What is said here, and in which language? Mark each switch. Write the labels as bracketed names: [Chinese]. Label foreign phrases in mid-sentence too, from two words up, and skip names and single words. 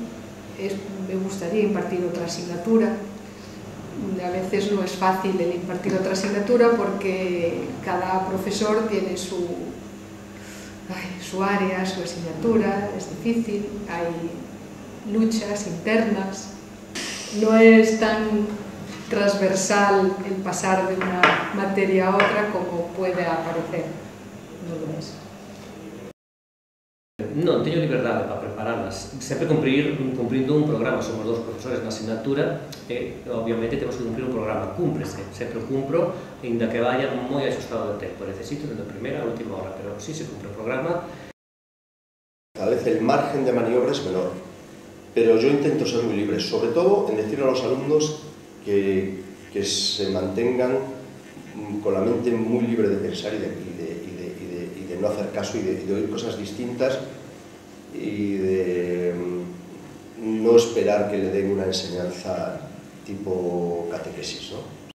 [Spanish] Me gustaría impartir otra asignatura. A veces no es fácil el impartir otra asignatura porque cada profesor tiene su área, su asignatura, es difícil, hay luchas internas, no es tan transversal el pasar de una materia a otra como puede aparecer, non lo es. [Galician] Non, teño liberdade para prepararlas, sempre cumprindo un programa. Somos 2 profesores na asignatura e, obviamente, temos que cumprir un programa. Cúmprese, sempre cumpro, ainda que vaya moi axustado de tempo. Necesito desde a primeira a última hora, pero sí se cumpre o programa. [Spanish] Tal vez el margen de maniobra es menor, pero yo intento ser muy libre, sobre todo en decirle a los alumnos que se mantengan con la mente muy libre de pensar y de no hacer caso y de oír cosas distintas y de no esperar que le den una enseñanza tipo catequesis, ¿no?